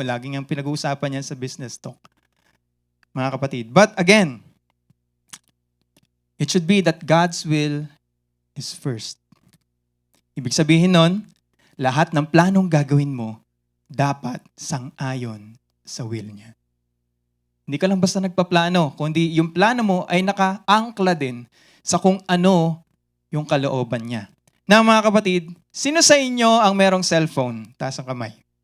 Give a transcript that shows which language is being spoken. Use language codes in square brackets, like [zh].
[tl] Laging ang pinag-uusapan yan sa business talk, mga kapatid. [en] But again, it should be that God's will is first. [tl] Ibig sabihin nun, lahat ng planong gagawin mo, dapat sang-ayon sa will niya. Hindi ka lang basta nagpaplano, kundi yung plano mo ay naka-angkla din sa kung ano yung kalooban niya. Na mga kapatid, sino sa inyo ang merong cellphone? Taas ang kamay.